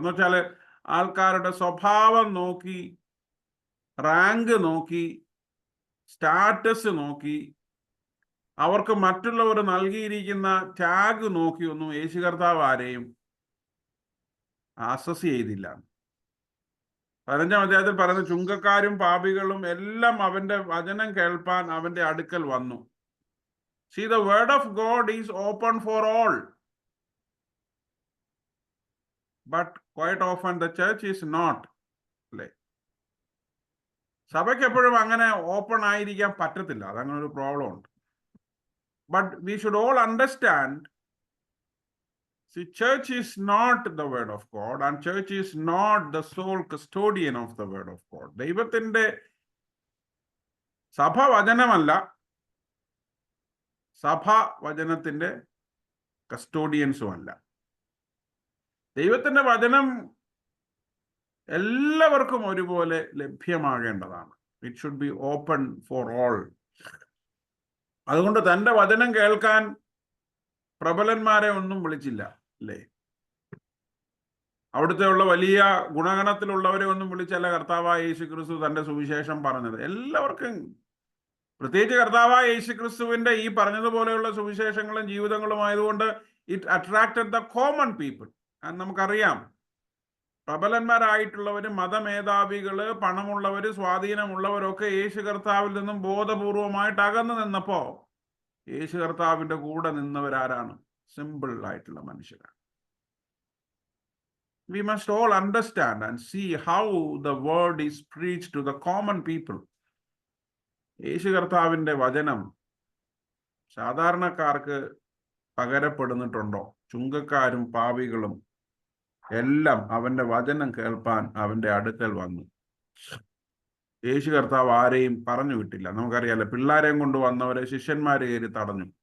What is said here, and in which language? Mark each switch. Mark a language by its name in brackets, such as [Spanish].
[Malayalam] എന്ന് വെച്ചാൽ ആൾക്കാരുടെ സ്വഭാവം നോക്കി, റാങ്ക് നോക്കി, സ്റ്റാറ്റസ് നോക്കി, അവർക്ക് മറ്റുള്ളവർ നൽകിയിരിക്കുന്ന ടാഗ് നോക്കിയൊന്നും യേശു കർത്താവ് ആരെയും അസസ് ചെയ്തില്ല. 15-ാം അധ്യായത്തിൽ പറയുന്ന ചുങ്കക്കാരും പാപികളും എല്ലാം അവന്റെ വചനം കേൾപ്പാൻ അവന്റെ അടുക്കൽ വന്നു. [English] See, the word of God is open for all. But quite often the church is not. [Malayalam] അല്ലേ? സഭയ്ക്ക് എപ്പോഴും അങ്ങനെ ഓപ്പൺ ആയിരിക്കാൻ പറ്റത്തില്ല. അതങ്ങനെ ഒരു പ്രോബ്ലം ഉണ്ട്. [English] But we should all understand, see, church is not the word of God, and church is not the sole custodian of the word of God. [Malayalam] ദൈവത്തിന്റെ സഭ വചനമല്ല, സഭ വചനത്തിന്റെ കസ്റ്റോഡിയൻസും അല്ല. ദൈവത്തിന്റെ വചനം എല്ലാവർക്കും ഒരുപോലെ ലഭ്യമാകേണ്ടതാണ്. [English] It should be open for all. [Malayalam] അതുകൊണ്ട് തൻ്റെ വചനം കേൾക്കാൻ പ്രബലന്മാരെ ഒന്നും വിളിച്ചില്ല, അല്ലേ? അവിടുത്തെ ഉള്ള വലിയ ഗുണഗണത്തിലുള്ളവരെ ഒന്നും വിളിച്ചല്ല കർത്താവായ യേശു ക്രിസ്തു തൻ്റെ സുവിശേഷം പറഞ്ഞത്. എല്ലാവർക്കും, പ്രത്യേകിച്ച് കർത്താവായ യേശു ക്രിസ്തുവിന്റെ ഈ പറഞ്ഞതുപോലെയുള്ള സുവിശേഷങ്ങളും ജീവിതങ്ങളും ആയതുകൊണ്ട് [English] It attracted the common people. [Malayalam] നമുക്കറിയാം, പ്രബലന്മാരായിട്ടുള്ളവര്, മതമേധാവികള്, പണമുള്ളവര്, സ്വാധീനമുള്ളവരൊക്കെ യേശു കർത്താവിൽ നിന്നും ബോധപൂർവമായിട്ട് അകന്നു നിന്നപ്പോ യേശു കർത്താവിന്റെ കൂടെ നിന്നവരാരാണ്? സിമ്പിൾ ആയിട്ടുള്ള മനുഷ്യരാണ്. [English] We must all understand and see how the word is preached to the common people. [Malayalam] യേശു കർത്താവിന്റെ വചനം സാധാരണക്കാർക്ക് പകരപ്പെടുന്നിട്ടുണ്ടോ? ചുങ്കക്കാരും പാപികളും എല്ലാം അവന്റെ വചനം കേൾപ്പാൻ അവന്റെ അടുക്കൽ വന്നു. യേശു കർത്താവ് ആരെയും പറഞ്ഞു വിട്ടില്ല. നമുക്കറിയാലോ, പിള്ളേരെയും കൊണ്ട് വന്നവരെ ശിഷ്യന്മാര് കയറി തടഞ്ഞു.